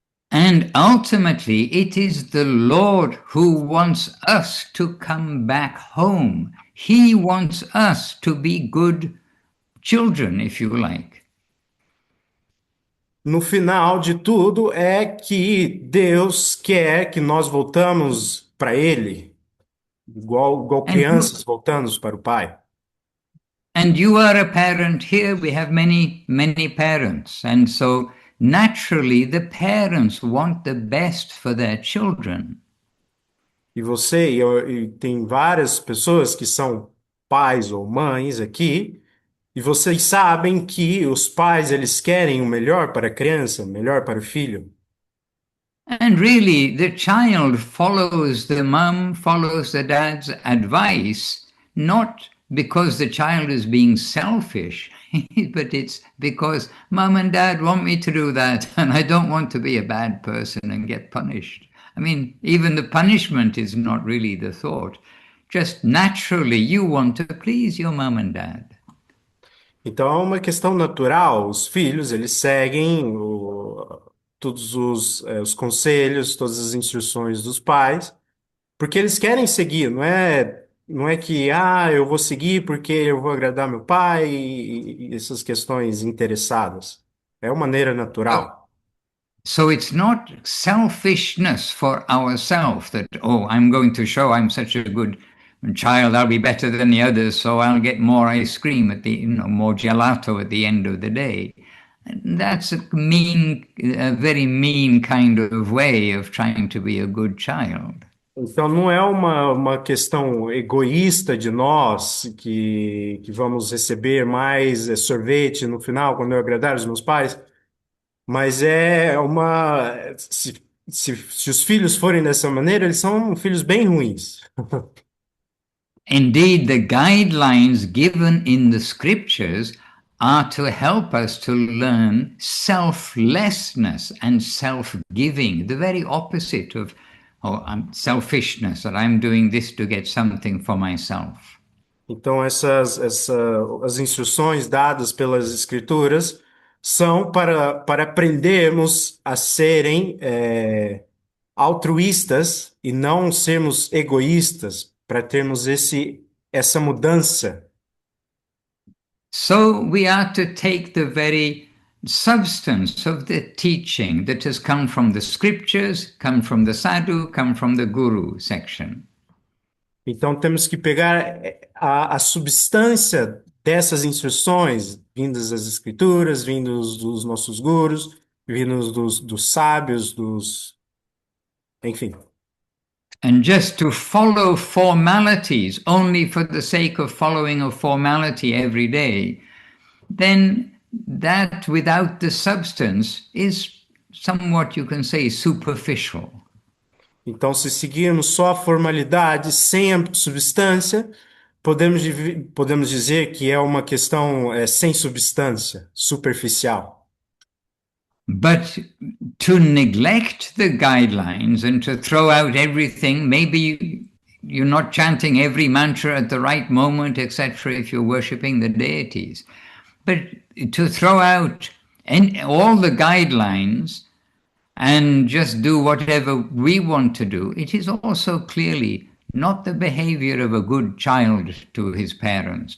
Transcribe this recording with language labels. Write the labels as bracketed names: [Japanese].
[English] And ultimately, it is the Lord who wants us to come back home. He wants us to be good children, if you like. [Portuguese] No final de tudo, é que Deus quer que nós voltamos para Ele, igual crianças voltamos para o Pai. [English] And you are a parent here. We have many, many parents. And so naturally, the parents want the best for their children. [Portuguese] E e tem várias pessoas que são pais ou mães aqui, e vocês sabem que os pais eles querem o melhor para a criança, o melhor para o filho. [English] And really, the child follows the mum, follows the dad's advice, not because the child is being selfish, but it's because mum and dad want me to do that, and I don't want to be a bad person and get punished. I mean, even the punishment is not really the thought. Just naturally, you want to please your mum and dad. [Portuguese] Então é uma questão natural. Os filhos eles seguem todos os conselhos, todas as instruções dos pais, porque eles querem seguir. Não é que eu vou seguir porque eu vou agradar meu pai e essas questões interessadas. É uma maneira natural. [English] So it's not selfishness for ourselves that, oh, I'm going to show I'm such a good child, I'll be better than the others, so I'll get more ice cream at the, more gelato at the end of the day. And that's a very mean kind of way of trying to be a good child. [Portuguese] Então, não é uma questão egoísta de nós que vamos receber mais sorvete no final, quando eu agradar os meus pais, mas é uma. Se os filhos forem dessa maneira, eles são filhos bem ruins. [English] Indeed, the guidelines given in the scriptures are to help us to learn selflessness and self-giving, the very opposite of selfishness, that I'm doing this to get something for myself. [Portuguese] Então, as instruções dadas pelas Escrituras são para aprendermos a serem altruístas e não sermos egoístas, para termos essa mudança. [English] So we are to take the very substance of the teaching that has come from the scriptures, come from the sadhu, come from the guru section. [Portuguese] Então temos que pegar a substância dessas instruções vindas das escrituras, vindos dos nossos gurus, vindos dos sábios, enfim. [English] And just to follow formalities only for the sake of following a formality every day, then that without the substance is somewhat, you can say, superficial. [Portuguese] Então, se seguirmos só a formalidade sem a substância, podemos dizer que é uma questão sem substância, superficial. [English] But to neglect the guidelines and to throw out everything, maybe you're not chanting every mantra at the right moment, etc., if you're worshipping the deities. But to throw out all the guidelines and just do whatever we want to do, it is also clearly not the behavior of a good child to his parents.